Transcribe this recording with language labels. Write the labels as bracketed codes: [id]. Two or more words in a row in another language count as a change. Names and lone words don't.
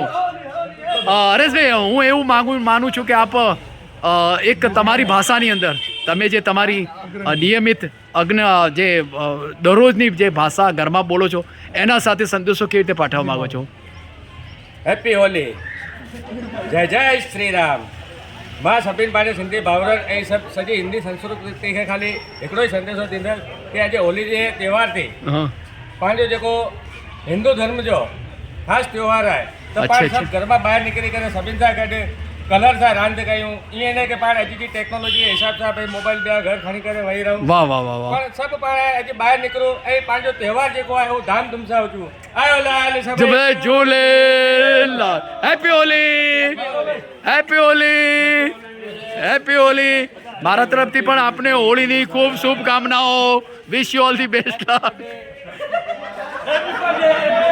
[gu] હરેશભાઈ, હું એવું માનું છું કે આપ એક તમારી ભાષાની અંદર તમે જે તમારી નિયમિત જે દરરોજની જે ભાષા ઘરમાં બોલો છો એના સાથે સંદેશો કેવી રીતે પાઠવવા માગો છો? [en] Happy Holi, [hi] जय जय श्री राम। [sd] मां सभिनि पंहिंजे सिंधी भाउरनि ऐं सभु सॼी हिंदी संस्कृति खे ख़ाली हिकिड़ो ई संदेशो ॾींदड़ की अॼु होली जे त्योहार ते पंहिंजो जेको हिंदू धर्म जो ख़ासि त्योहार आहे त पाण सभु घर मां ॿाहिरि निकिरी करे सभिनि सां गॾु कलर सां रांदि कयूं। ईअं न की पाण अॼु जी टेक्नोलॉजी जे हिसाब सां भई मोबाइल ॿिया घर खणी करे वेही रहूं। [hi] वाह वाह वाह वाह। [sd] पर सभु पाण अॼु ॿाहिरि निकिरूं ऐं पंहिंजो त्योहार जेको आहे उहो धाम धूम सां हुजूं। आयो लाल सभु जय झूलेलाल। [en] Happy Holi, Happy Holi, Happy Holi. [gu] મારા તરફથી પણ આપને હોળીની ખૂબ શુભકામનાઓ। [en] Wish you all the best.